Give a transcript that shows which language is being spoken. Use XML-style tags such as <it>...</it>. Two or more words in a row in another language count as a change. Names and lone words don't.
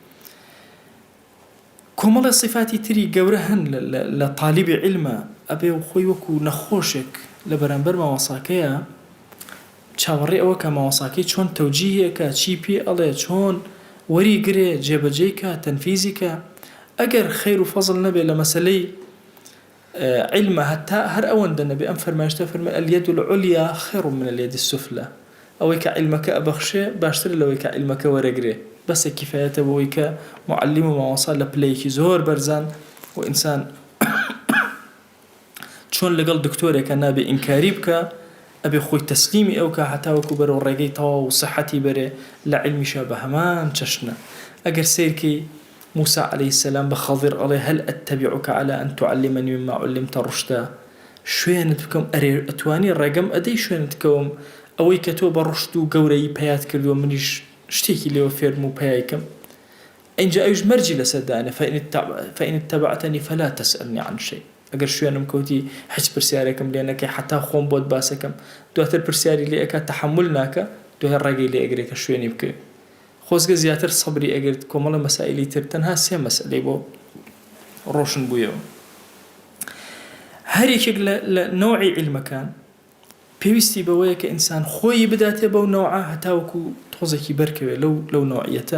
<ckb>کۆمەڵە صفاتی تری گەورە هەن لە تاڵیبی عیلمە، ئەبێ خۆی وەکو نەخۆشێک لە بەرامبەر مامۆساکەیە چاوەڕێ ئەوە کە مامۆساکەی چۆن تەوجیهێکە، چی پێ ئەڵێ، چۆن وەریگرێ، جێبەجێیکە، تەنفیزیکە. ئەگەر خەیر و فەزڵ نەبێ لە مەسەلەی علمە، هەتا هەر ئەوەندە نەبێ ئەم فەرمایشتە فەرمێ</ckb> <ar>اليد العليا خير من اليد السفلى،</ar> <ckb>ئەوەی کە عیلمەکە ئەبەخشێ باشتر لەوەی کە عیلمەکە وەرەگرێ. بەسە کیفایەتە بەوەی کە معلم و مامۆسا لە پلەیەکی زۆر بەرزان و ئینسان چۆن لەگەڵ دکتۆرێکە نابێ ئینکاری بکە، ئەبێ خۆی تەسلیمی ئەو کە هەتا وەکو بەرەو ڕێگەی تەواو و سەحەتی بەرێ لە عیلمیشە بە هەمان چەشنە. ئەگەر سیرکەی</ckb> <ar>موسى عليه السلام بخضر عليه هل أتبعك على أن تعلمني مما علمت رشدا،</ar> <ckb>شوێنت بکەم ئەرێ ئەتوانی ڕێگەم ئەدەی شوێنت بکەوم ئەوەی کە تۆ بە ڕشت و گەورەی پەیات کردووە منیش شتێکی لێوە فێرم و پەیایکەم. ئەینجا ئەویش مەرجی لەسەردانە</ckb> <ar>فإن اتبعتني فلا تسألني عن شيء.</ar> <ckb>ئەگەر شوێنم کەوتی هیچ پرسیارێکم لێ نەکەی، حتا خۆم بۆت باسەکەم، دواتر پرسیاری لێ ئەکات تەحمل ناکە، دوای ڕێگەی لێ ئەگرێ کە شوێنی بکەی. خۆزگە زیاتر سەبری ئەگرت کۆمەڵە مەسائلی تر، تەنها 3 مەسئلەی بۆ ڕۆشن بوویەوە. هەر یەکێک لە نەوعی عیلمەکان پێویستی بەوەیە کە ئینسان خۆی بداتێ بەو نەوعە، هەتاوەکو تۆزێکی بەرکەوێ لەو نەوعیەتە.</ckb>